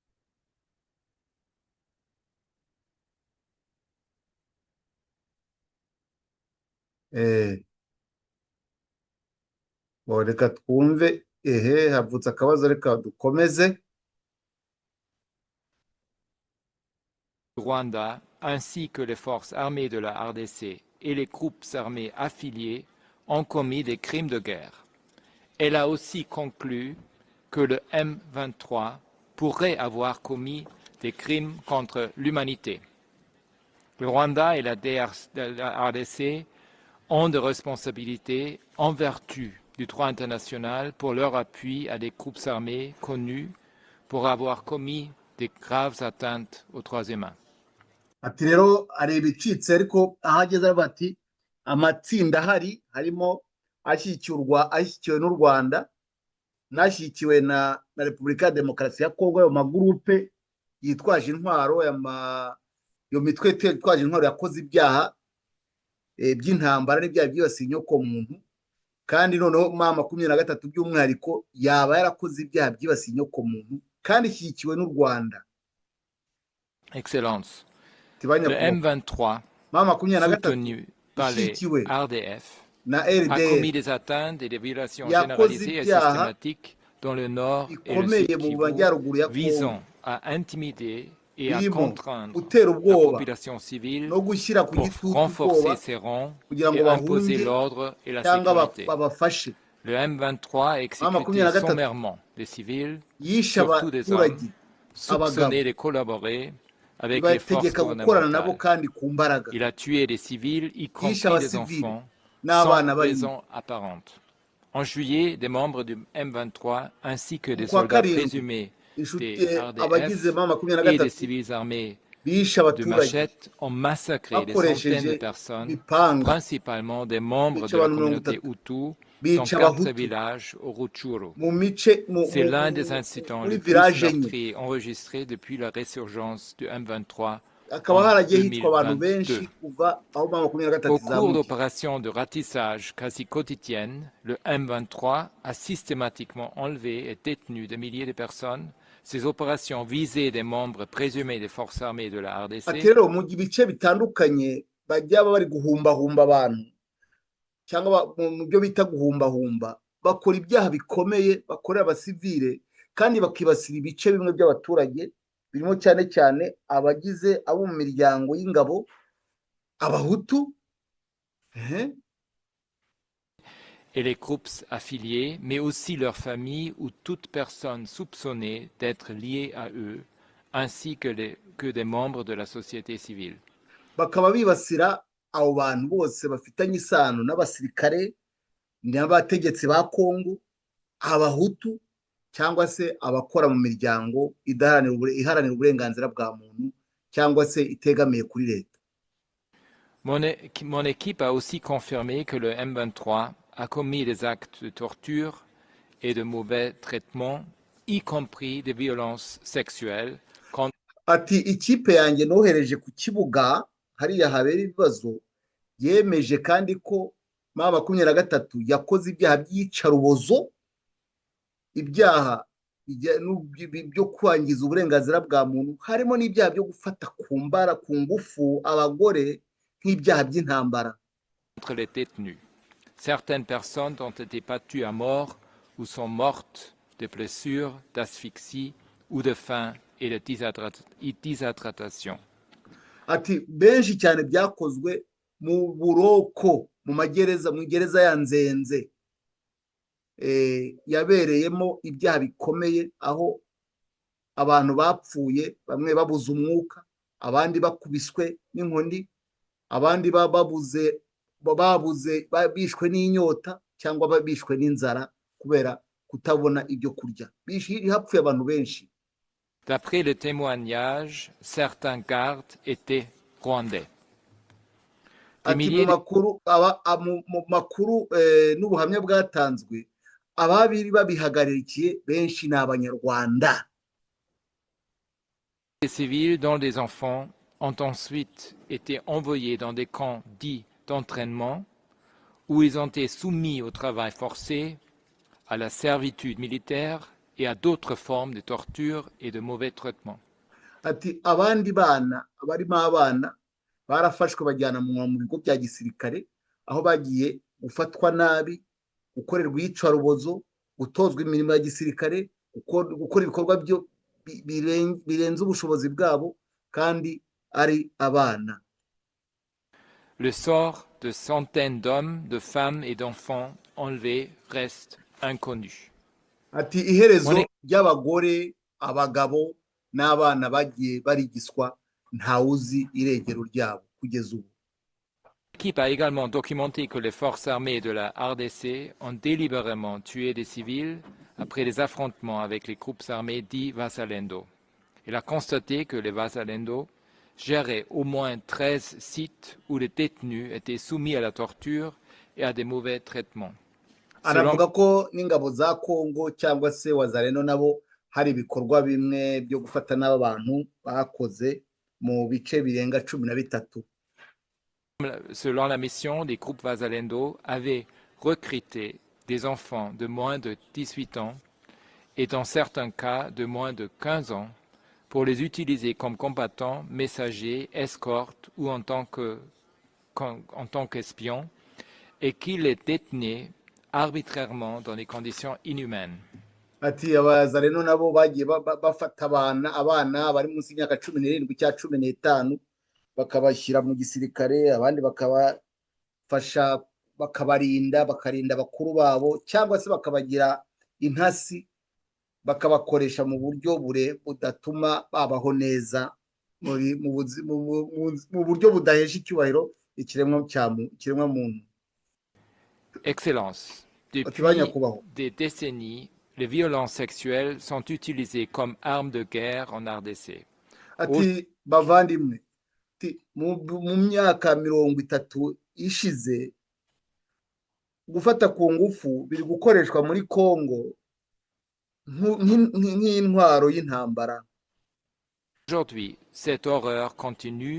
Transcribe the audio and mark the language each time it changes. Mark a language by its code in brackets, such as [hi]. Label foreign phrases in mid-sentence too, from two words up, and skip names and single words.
[rw] Reka twumve. Havutse akabazo, reka dukomeze. [fr] Le Rwanda ainsi que les forces armées de la RDC et les groupes armés affiliés ont commis des crimes de guerre. Elle a aussi conclu que le M23 pourrait avoir commis des crimes contre l'humanité. Le Rwanda et la RDC ont des responsabilités en vertu du droit international pour leur appui à des groupes armés connus pour avoir commis des graves atteintes aux droits humains. [rw] Ati rero ari ibicitse, ariko ahageze bati amatsinda harimo ashyikiwe n'u Rwanda, nashyikiwe na Repubulika ya Demokarasi ya Kongo, ayo magurupe yitwaje intwaro, yo mitwe yitwaje intwaro yakoze ibyaha by'intambara n'ibyaha byibasiye inyokomuntu, kandi noneho M23 by'umwihariko yaba yarakoze ibyaha byibasiye inyokomuntu kandi ishyigikiwe n'u Rwanda. [fr] Excellence, le M23 soutenu par les RDF a commis des atteintes et des violations généralisées et systématiques dans le nord et le sud Kivu, visant à intimider et à contraindre la population civile pour renforcer ses rangs et imposer l'ordre et la sécurité. Le M23 a exécuté sommairement des civils, surtout des hommes, soupçonnés de collaborer avec les forces [rw] ibategeka gukorana nabo [fr] gouvernementales. [rw] kandi ku mbaraga [fr] Il a tué des civils, y [rw] yishe [fr] compris des [rw] abasivili [fr] enfants, sans [rw] n'abana barimo. [fr] raison apparente. En juillet, des membres du M23 ainsi que des [rw] Mu kwa [fr] soldats [rw] karindwi [fr] présumés [rw] inshuti [fr] des [rw] abagize [fr] RDF [rw] ma makumyabiri na [fr] et des [rw] gatatu [fr] civils armés [rw] bishe [fr] de [rw] abaturage [fr] machettes ont massacré des centaines de [rw] bakoresheje [fr] personnes, [rw] ibipanga, [fr] principalement des membres [rw] bica [fr] de la [rw] abantu mirongo [fr] communauté [rw] itatu, [fr] Hutu, dans [rw] bica [fr] 4 [rw] abahutu [fr] villages au Rutshuru. [rw] mu mice [fr] C'est l'un des incidents [rw] muri [fr] les plus [rw] village enye. [fr] meurtriers enregistrés depuis la résurgence du M23 [rw] Hakaba [fr] en [rw] haragiye hitwa abantu [fr] 2022. [rw] benshi kuva aho ma makumyabiri na gatatu [fr] Au cours [rw] izamukiye. [fr] d'opérations de ratissage quasi quotidiennes, le M23 a systématiquement enlevé et détenu des milliers de personnes. Ces opérations visaient des membres présumés des forces armées de la [rw] Ati [fr] RDC. [rw] rero mu bice bitandukanye bajya bari guhumbahumba abantu cyangwa mu byo bita guhumbahumba, bakora ibyaha bikomeye bakorera abasivile kandi bakibasira ibice bimwe by'abaturage birimo cyane cyane abagize abo mu miryango y'ingabo, abahutu [fr] Et les groupes affiliés, mais aussi leurs familles ou toute personne soupçonnée d'être liée à eux, ainsi que des membres de la société civile. [rw] bakaba bibasira abo bantu bose bafitanye isano n'abasirikare n'abategetsi ba Kongo, abahutu cyangwa se abakora mu miryango iharanira uburenganzira bwa muntu cyangwa se itegamiye kuri leta. [fr] Mon équipe a aussi confirmé que le M23 a commis des actes de torture et de mauvais traitements, y compris des violences sexuelles. [rw] Ati ikipe yanjye nohereje ku kibuga hariya habera ibibazo yemeje kandi ko ma makumyabiri na gatatu yakoze ibyaha by'iyicarubozo, ibyaha byo kwangiza uburenganzira bwa muntu, harimo n'ibyaha byo gufata ku ngufu abagore nk'ibyaha by'intambara. [fr] Contre les détenus. Certaines personnes ont été battues à mort ou sont mortes de blessures, d'asphyxie ou de faim et de déshydratation. [rw] Ati benshi cyane byakozwe mu buroko mu gereza ya Nzenze yabereyemo ibyaha bikomeye, aho abantu bapfuye, bamwe babuze umwuka, abandi bakubiswe n'inkoni, abandi bishwe n'inyota cyangwa bishwe n'inzara kubera kutabona ibyo kurya. Hapfuye abantu benshi. [fr] D'après le témoignage, certains gardes étaient rwandais. [rw] Ati mu makuru n'ubuhamya bwatanzwe, ababiri babihagarikiye benshi ni abanyarwanda. [fr] Les civils dont les enfants ont ensuite été envoyés dans des camps dits d'entraînement où ils ont été soumis au travail forcé, à la servitude militaire et à d'autres formes de torture et de mauvais traitements. [rw] Ati abandi bana barimo abana barafashwe bajyana mu bigo bya gisirikare, aho bagiye gufatwa nabi, gukorerwa iyicarubozo, gutozwa imirimo ya gisirikare, gukora ibikorwa byo birenze ubushobozi bwabo kandi ari abana. [fr] Le sort de centaines d'hommes, de femmes et d'enfants enlevés reste inconnu. [rw] Ati iherezo ry'abagore, abagabo n'abana bagiye barigiswa ntawuzi irengero ryabo kugeza ubu. [fr] L'équipe a également documenté que les forces armées de la RDC ont délibérément tué des civils après des affrontements avec les groupes armés dits Wazalendo. Il a constaté que les Wazalendo géraient au moins 13 sites où les détenus étaient soumis à la torture et à des mauvais traitements. [rw] Aravuga ko n'ingabo za Kongo cyangwa se Wazalendo nabo hari ibikorwa bimwe byo gufata n'abantu bakoze mu bice birenga 13. [fr] Selon la mission, les groupes Wazalendo avaient recruté des enfants de moins de 18 ans et dans certains cas de moins de 15 ans pour les utiliser comme combattants, messagers, escortes ou en tant qu'espions et qui les détenaient arbitrairement dans des conditions inhumaines. [rw] Ati Abazalendo nabo bagiye bafata abana bari munsi y'imyaka 17 cya 15 bakabashyira mu gisirikare, abandi bakabafasha bakabarinda bakuru babo cyangwa se bakabagira intasi, bakabakoresha mu buryo budatuma babaho neza mu buryo budahesha icyubahiro ikiremwa muntu. [fr] Excellence, [rw] Ati ba [fr] depuis [rw] nyakubahwa, [fr] des décennies, les violences sexuelles sont utilisées comme armes de guerre en RDC. [rw] ati bavandimwe, ati mu myaka 30 ishize gufata ku ngufu biri gukoreshwa muri Kongo nk'intwaro y'intambara. [fr] Aujourd'hui, cette horreur continue.